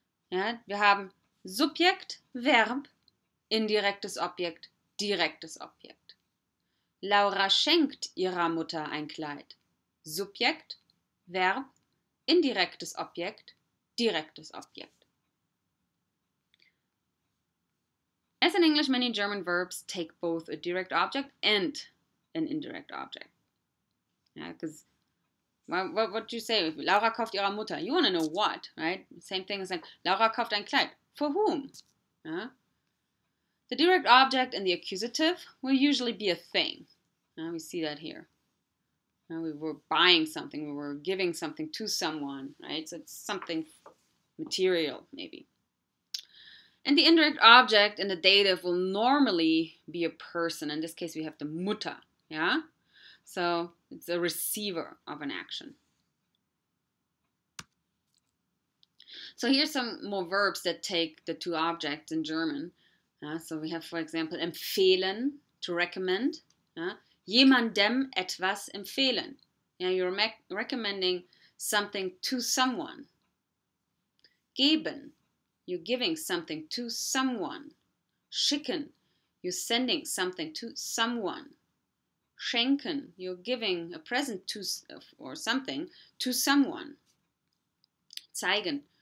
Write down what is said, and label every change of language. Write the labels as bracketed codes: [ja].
[de] Ja, wir haben Subjekt, Verb, indirektes Objekt, direktes Objekt. Laura schenkt ihrer Mutter ein Kleid. Subjekt, Verb, indirektes Objekt, direktes Objekt. [en] As in English, many German verbs take both a direct object and an indirect object. Yeah, because what do you say? [de] Laura kauft ihrer Mutter. [en] You want to know what, right? Same thing as like, [de] Laura kauft ein Kleid. [en] For whom? Yeah? The direct object and the accusative will usually be a thing. We see that here. We were buying something, we were giving something to someone, right? So it's something material, maybe. And the indirect object in the dative will normally be a person. In this case, we have the Mutter, yeah? So it's a receiver of an action. So here's some more verbs that take the 2 objects in German. So we have, for example, empfehlen, to recommend. [de] Jemandem etwas empfehlen. [en] You're recommending something to someone. Geben. You're giving something to someone. Schicken. You're sending something to someone. Schenken. You're giving a present to or something to someone. Zeigen.